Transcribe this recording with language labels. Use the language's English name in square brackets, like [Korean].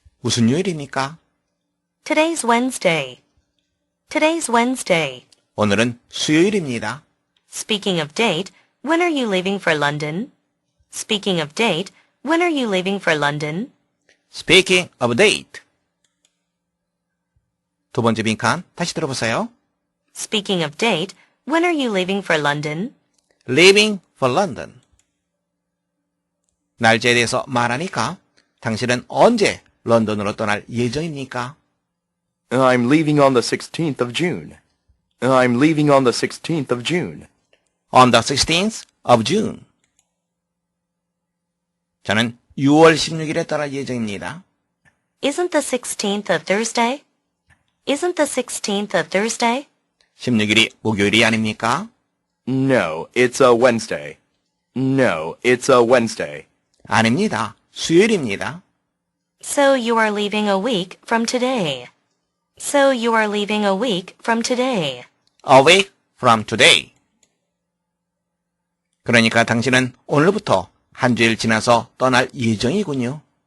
[Korean] 무슨 요일입니까? [English] Today's Wednesday. Today's Wednesday. [Korean] 오늘은 수요일입니다. [English] Speaking of date, when are you leaving for London? Speaking of date, when are you leaving for London? Speaking of date. [Korean] 두 번째 빈칸 다시 들어보세요. [English] Speaking of date, when are you leaving for London? Leaving for London. [Korean] 날짜에 대해서 말하니까 당신은 언제 런던으로 떠날 예정입니까? [English] I'm leaving on the 16th of June. I'm leaving on the 16th of June. On the 16th of June. [Korean] 저는 6월 16일에 떠날 예정입니다. [English] Isn't the 16th a Thursday? Isn't the 16th a Thursday? [Korean] 16일이 목요일이 아닙니까? [English] No, it's a Wednesday. No, it's a Wednesday. [Korean] 아닙니다. 수요일입니다. [English] So you are leaving a week from today. So you are leaving a week from today. A week from today. [Korean] 그러니까 당신은 오늘부터 한 주일 지나서 떠날 예정이군요.